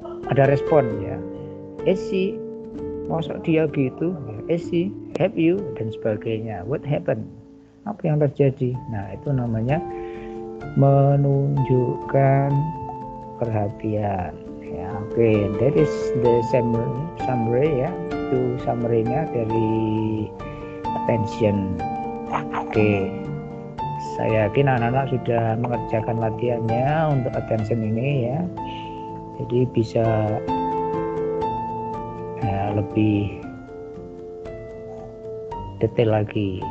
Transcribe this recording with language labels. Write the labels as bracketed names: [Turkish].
[Indonesian] Ada respon ya. Esi, masa dia gitu? Esi, [English] have you [Indonesian] dan sebagainya. [English] What happened? [Indonesian] Apa yang terjadi? Nah, itu namanya menunjukkan perhatian. [English] Ya, oke, that is the summary ya. [Indonesian] Itu summary-nya dari attention. Oke. Saya yakin anak-anak sudah mengerjakan latihannya untuk attention ini ya. Jadi bisa ya, lebih detail lagi.